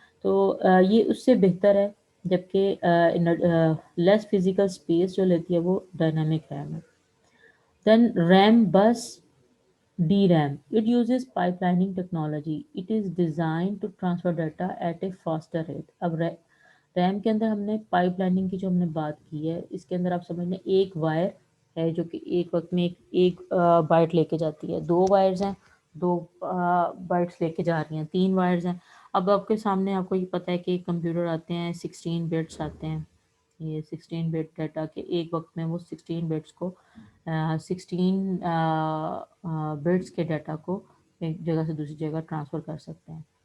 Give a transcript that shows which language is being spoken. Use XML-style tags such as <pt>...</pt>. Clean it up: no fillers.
<ur>تو یہ اس سے بہتر ہے، جبکہ لیس فزیکل اسپیس جو لیتی ہے وہ ڈائنامک ریم ہے. دین ریم بس DRAM.</ur> <en>It uses pipelining technology. It is designed to transfer data at a faster rate.</en> <ur>اب ریم کے اندر ہم نے پائپ لائننگ کی جو ہم نے بات کی ہے، اس کے اندر آپ سمجھ لیں ایک وائر ہے جو کہ ایک وقت میں ایک بائٹ لے کے جاتی ہے، دو وائرز ہیں، دو بائٹس لے کے جا رہی ہیں، تین وائرز ہیں. اب آپ کے سامنے آپ کو یہ پتہ ہے کہ کمپیوٹر آتے ہیں 16 بٹس آتے ہیں، یہ 16 بٹ ڈیٹا کے ایک وقت میں وہ 16 بٹس کو 16 بٹس کے ڈیٹا کو ایک جگہ سے دوسری جگہ ٹرانسفر کر سکتے ہیں.</ur>